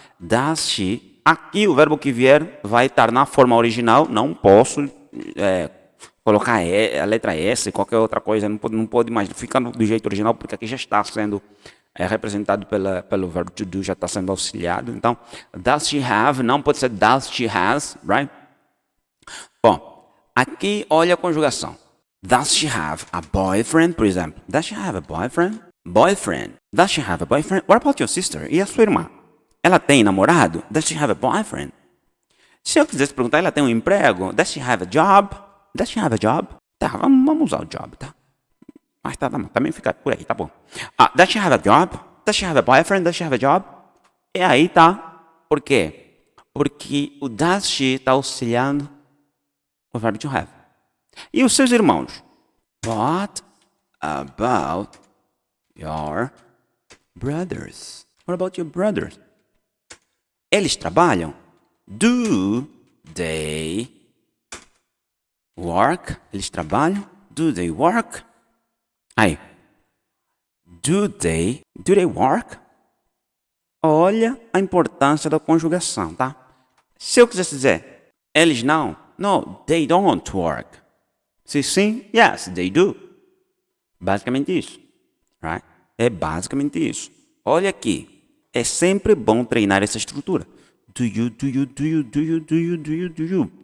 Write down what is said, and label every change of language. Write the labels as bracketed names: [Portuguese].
[English] Does she. [Portuguese] Aqui o verbo que vier vai estar na forma original, não posso colocar a letra S, qualquer outra coisa, não pode mais, fica do jeito original, porque aqui já está sendo representado pelo verbo to do, já está sendo auxiliado. Então, [English] does she have, [Portuguese] não pode ser [English] does she has, right? [Portuguese] Bom, aqui olha a conjugação. [English] Does she have a boyfriend, [Portuguese] por exemplo? [English] Does she have a boyfriend? Boyfriend. Does she have a boyfriend? What about your sister? [Portuguese] E a sua irmã? Ela tem namorado? [English] Does she have a boyfriend? [Portuguese] Se eu quisesse perguntar, ela tem um emprego? [English] Does she have a job? Does she have a job? [Portuguese] Tá, vamos usar o job, tá? Mas tá, também fica por aí, tá bom. [English] Does she have a job? Does she have a boyfriend? Does she have a job? [Portuguese] E aí tá. Por quê? Porque o [English] does she [Portuguese] está auxiliando o verbo to have. E os seus irmãos? [English] What about your brothers? What about your brothers? [Portuguese] Eles trabalham? [English] Do they work? [Portuguese] Eles trabalham? [English] Do they work? [Portuguese] Aí. [English] Do they work? [Portuguese] Olha a importância da conjugação, tá? Se eu quisesse dizer, eles não. [English] No, they don't work. [Portuguese] Se sim, [English] yes, they do. [Portuguese] Basicamente isso. [English] Right? [Portuguese] É basicamente isso. Olha aqui. É sempre bom treinar essa estrutura. [English] Do you, do you, do you, do you, do you, do you, do you.